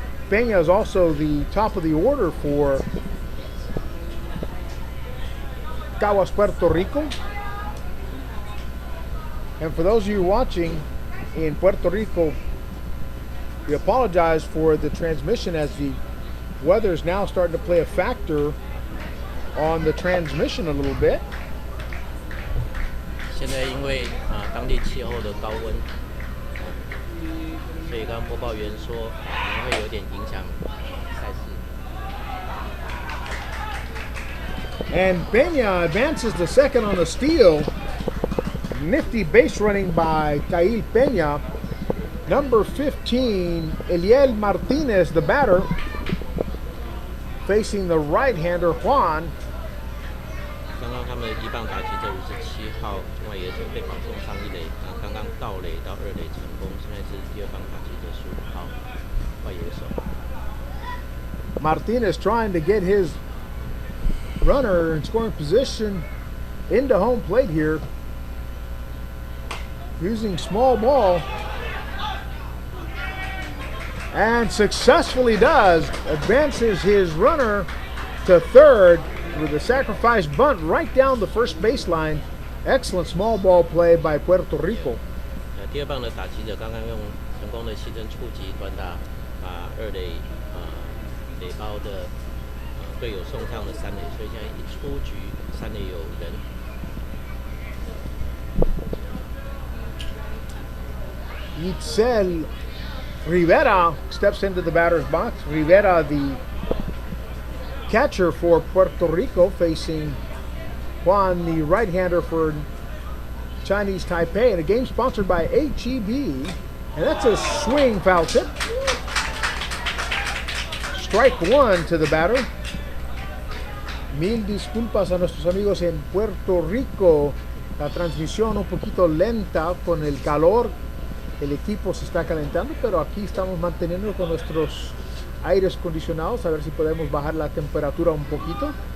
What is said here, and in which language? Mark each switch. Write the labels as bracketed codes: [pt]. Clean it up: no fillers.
[en] Peña is also the top of the order for Caguas, Puerto Rico. And for those of you watching in Puerto Rico, we apologize for the transmission as the weather is now starting to play a factor on the transmission a little bit. [zh] 现在因为当地气候的高温，所以刚刚播报员说可能会有点影响赛事。 [en] And Peña advances to second on the steal. Nifty base running by Cail Peña. Number 15, Eliel Martinez, the batter, facing the right-hander Juan. [zh] 刚刚他们一棒打击者57号外野手被保送上一垒，刚刚盗垒到二垒成功，现在是第二棒打击者15号外野手。 [en] Martinez trying to get his runner in scoring position into home plate here, using small ball, and successfully does. Advances his runner to third with a sacrifice bunt right down the first baseline. Excellent small ball play by Puerto Rico. [zh] 第二棒的打击者刚刚用成功的牺牲触击短打，把二垒垒包的队友送上了三垒，所以现在一出局，三垒有人。 [en] Itzel Rivera steps into the batter's box. Rivera, the catcher for Puerto Rico, facing Juan, the right-hander for Chinese Taipei, in a game sponsored by HEB. And that's a swing foul tip. Strike one to the batter. [es] Mil disculpas a nuestros amigos en Puerto Rico. La transmisión un poquito lenta con el calor. El equipo se está calentando, pero aquí estamos manteniendo con nuestros aires acondicionados, a ver si podemos bajar la temperatura un poquito.